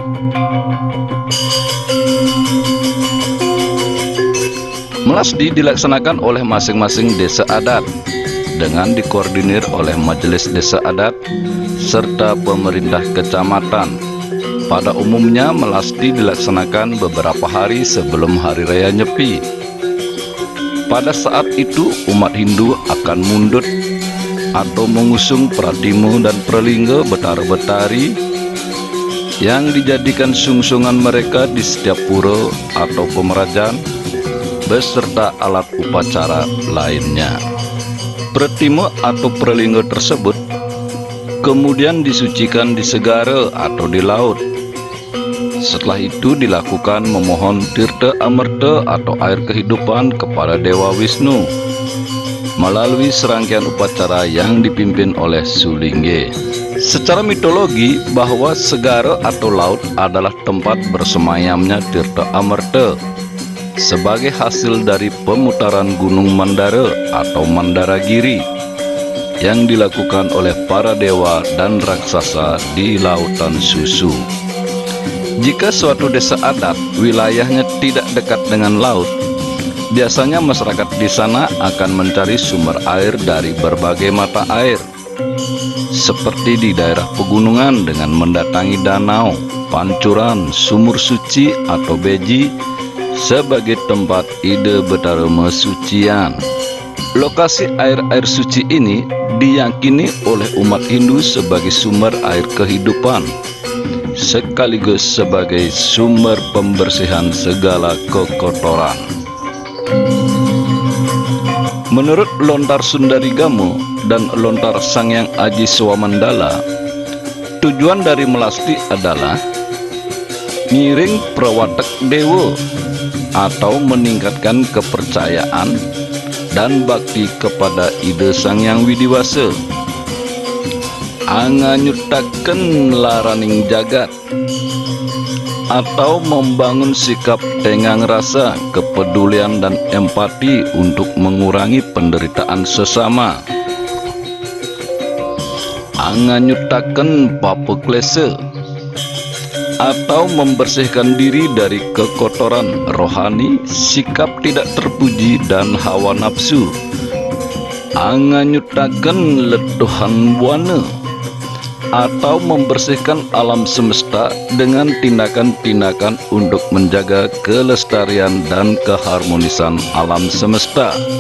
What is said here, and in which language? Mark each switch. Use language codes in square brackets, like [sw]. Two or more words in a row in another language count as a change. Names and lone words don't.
[id] Melasti dilaksanakan oleh masing-masing desa adat dengan dikoordinir oleh majelis desa adat serta pemerintah kecamatan. Pada umumnya melasti dilaksanakan beberapa hari sebelum Hari Raya Nyepi. Pada saat itu umat Hindu akan mundut atau mengusung pratimu dan pralingga betara-betari yang dijadikan sungsungan mereka di setiap pura atau pemerajaan beserta alat upacara lainnya. Pratimu atau pralingga tersebut kemudian disucikan di segara atau di laut. Setelah itu dilakukan memohon tirta amerta atau air kehidupan kepada Dewa Wisnu melalui serangkaian upacara yang dipimpin oleh Sulingge. Secara mitologi, bahwa segara atau laut adalah tempat bersemayamnya tirta amerta sebagai hasil dari pemutaran Gunung Mandara atau Mandaragiri yang dilakukan oleh para dewa dan raksasa di lautan susu. Jika suatu desa adat wilayahnya tidak dekat dengan laut, biasanya masyarakat di sana akan mencari sumber air dari berbagai mata air, seperti di daerah pegunungan dengan mendatangi danau, pancuran, sumur suci atau beji sebagai tempat [ban] ide betara mesucian. [id] Lokasi air-air suci ini diyakini oleh umat Hindu sebagai sumber air kehidupan, sekaligus sebagai sumber pembersihan segala kekotoran. Menurut Lontar Sundarigamo dan Lontar Sangyang Aji Swamandala, tujuan dari melasti adalah [ban] ngiring prawatek dewa [id] atau meningkatkan kepercayaan dan bakti kepada ide Sang Yang Widiwasa, [kaw] anganyutaken laraning jagat, [id] atau membangun sikap tenggang rasa, kepedulian, dan empati untuk mengurangi penderitaan sesama, [kaw] anganyutaken papeklese, [id] atau membersihkan diri dari kekotoran rohani, sikap tidak terpuji, dan hawa nafsu, [kaw] anganyutaken letuhan buana, [id] atau membersihkan alam semesta dengan tindakan-tindakan untuk menjaga kelestarian dan keharmonisan alam semesta.